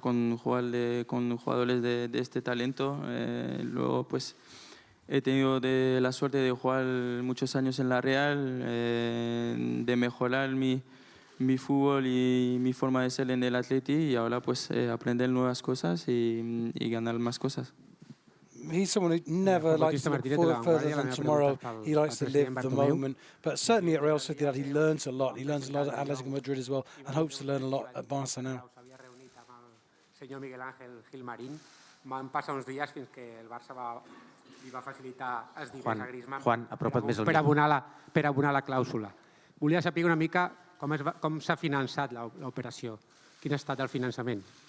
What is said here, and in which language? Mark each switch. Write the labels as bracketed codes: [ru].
[es] con jugadores de este talento. Luego pues he tenido la suerte de jugar muchos años en la Real, de mejorar mi fútbol y mi forma de ser en el Atleti y ahora pues aprender nuevas cosas y ganar más cosas. [en] He's someone who never likes to look forward further than tomorrow. He likes to live the moment. But certainly at Real Sociedad, he learns a lot. He learns a lot at Atletico Madrid as well, and hopes to learn a lot at Barça now. [ca] Senyor Miguel Ángel Gilmarín, van passar uns dies fins que el Barça li va facilitar els diners a Griezmann per abonar la clàusula. Volia saber una mica com s'ha finançat l'operació. Quin ha estat el finançament?